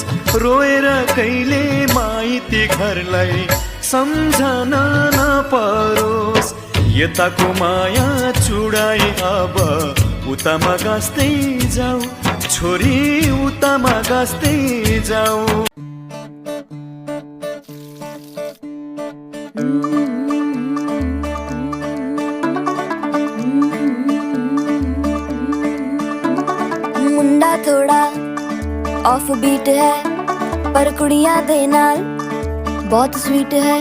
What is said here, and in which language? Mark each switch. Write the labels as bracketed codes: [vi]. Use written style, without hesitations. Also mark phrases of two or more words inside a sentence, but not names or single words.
[ne] रोएर कहिले माइती घरलाई सम्झन नपरोस्। यताको माया चुडाई अब उतामा गाँस्दै जाऊ छोरी, उतामा गाँस्दै जाऊ। [pa] ਮੁੰਡਾ ਥੋੜ੍ਹਾ [en] off beat [pa] ਹੈ ਪਰ ਕੁੜੀਆਂ ਦੇ ਨਾਲ ਬਹੁਤ ਸਵੀਟ ਹੈ।